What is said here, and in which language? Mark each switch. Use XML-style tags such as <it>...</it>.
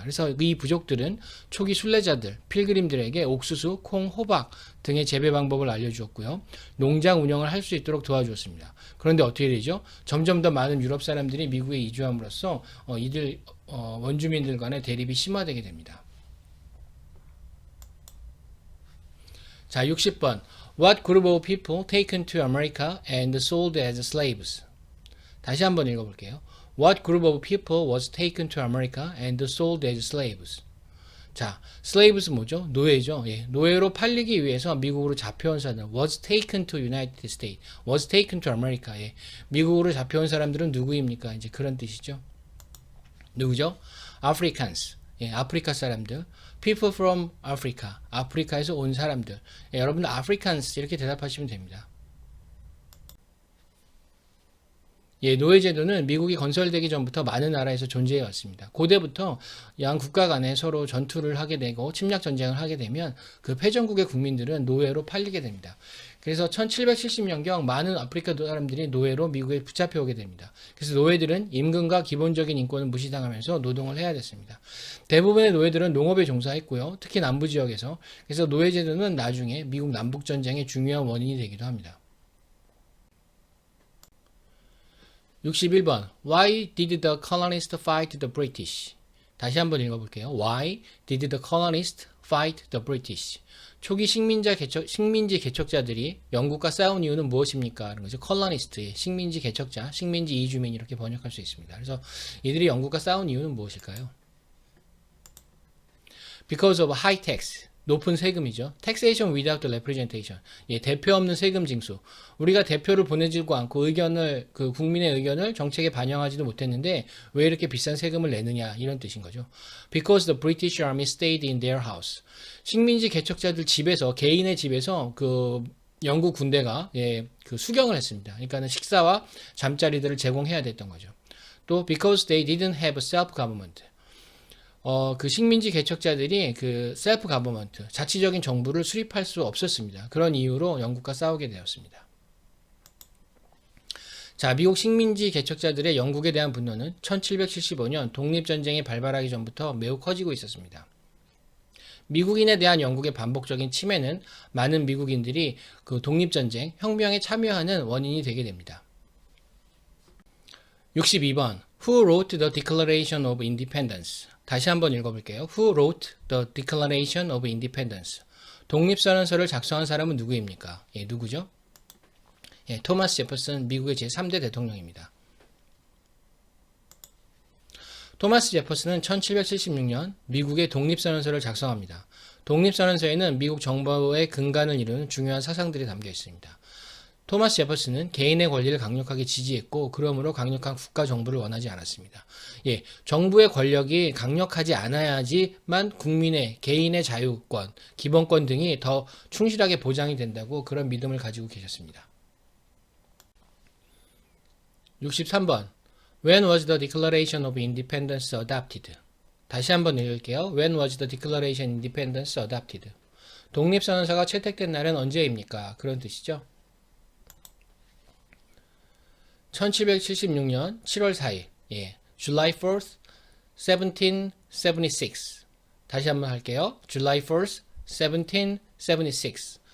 <ko>그래서 이 부족들은 초기 순례자들, 필그림들에게 옥수수, 콩, 호박 등의 재배 방법을 알려주었고요. 농장 운영을 할 수 있도록 도와주었습니다. 그런데 어떻게 되죠? 점점 더 많은 유럽 사람들이 미국에 이주함으로써 이들 원주민들 간의 대립이 심화되게 됩니다. 자, 60번.</ko> <en>What group of people taken to America and sold as slaves?</en> <ko>다시 한번 읽어볼게요.</ko> <en>What group of people was taken to America and sold as slaves?</en> <ko>자, slaves 뭐죠? 노예죠. 노예로 팔리기 위해서 미국으로 잡혀온 사람</ko> <en>was taken to United States, was taken to America.</en> <ko>미국으로 잡혀온 사람들은 누구입니까? 이제 그런 뜻이죠. 누구죠? Africans. 아프리카 사람들.</ko> <en>People from Africa.</en> <ko>아프리카에서 온 사람들. 여러분들 Africans 이렇게 대답하시면 됩니다. 노예제도는 미국이 건설되기 전부터 많은 나라에서 존재해 왔습니다. 고대부터 양 국가 간에 서로 전투를 하게 되고 침략 전쟁을 하게 되면 그 패전국의 국민들은 노예로 팔리게 됩니다. 그래서 1770년경 많은 아프리카 사람들이 노예로 미국에 붙잡혀 오게 됩니다. 그래서 노예들은 임금과 기본적인 인권을 무시당하면서 노동을 해야 됐습니다. 대부분의 노예들은 농업에 종사했고요. 특히 남부 지역에서. 그래서 노예제도는 나중에 미국 남북전쟁의 중요한 원인이 되기도 합니다. 61번.</ko> <en>Why did the colonists fight the British?</en> <ko>다시 한번 읽어볼게요.</ko> <en>Why did the colonists fight the British?</en> <ko>초기 식민지 개척자들이 영국과 싸운 이유는 무엇입니까? 그런 거죠. colonist, 식민지 개척자, 식민지 이주민 이렇게 번역할 수 있습니다. 그래서 이들이 영국과 싸운 이유는 무엇일까요?</ko> <en>Because of high tax.</en> <ko>높은 세금이죠.</ko> <en>Taxation without representation.</en> <ko>대표 없는 세금 징수. 우리가 대표를 보내지도 않고 국민의 의견을 정책에 반영하지도 못했는데 왜 이렇게 비싼 세금을 내느냐 이런 뜻인 거죠.</ko> <en>Because the British Army stayed in their house.</en> <ko>식민지 개척자들 집에서 개인의 집에서 영국 군대가 수경을 했습니다. 그러니까는 식사와 잠자리들을 제공해야 됐던 거죠.</ko> <en>또 because they didn't have self-government.</en> <ko>그 식민지 개척자들이 셀프 가버먼트, 자치적인 정부를 수립할 수 없었습니다. 그런 이유로 영국과 싸우게 되었습니다. 자, 미국 식민지 개척자들의 영국에 대한 분노는 1775년 독립전쟁이 발발하기 전부터 매우 커지고 있었습니다. 미국인에 대한 영국의 반복적인 침해는 많은 미국인들이 그 독립전쟁, 혁명에 참여하는 원인이 되게 됩니다. 62번.</ko> <en>Who wrote the Declaration of Independence?</en> <ko>다시 한번 읽어볼게요.</ko> <en>Who wrote the Declaration of Independence?</en> <ko>독립선언서를 작성한 사람은 누구입니까? 예, 누구죠? 예, 토마스 제퍼슨, 미국의 제3대 대통령입니다. 토마스 제퍼슨은 1776년 미국의 독립선언서를 작성합니다. 독립선언서에는 미국 정부의 근간을 이루는 중요한 사상들이 담겨 있습니다. 토마스 제퍼슨은 개인의 권리를 강력하게 지지했고, 그러므로 강력한 국가 정부를 원하지 않았습니다. 예, 정부의 권력이 강력하지 않아야지만 국민의 개인의 자유권, 기본권 등이 더 충실하게 보장이 된다고 그런 믿음을 가지고 계셨습니다. 63번.</ko> <en>When was the Declaration of Independence adopted?</en> <ko>다시 한번 읽을게요.</ko> <en>When was the Declaration of Independence adopted?</en> <ko>독립선언서가 채택된 날은 언제입니까? 그런 뜻이죠. 1776년 7월 4일. 예.</ko> <en>July 4th, 1776.</en> <ko>다시 한번 할게요.</ko> <en>July 4th, 1776.</en>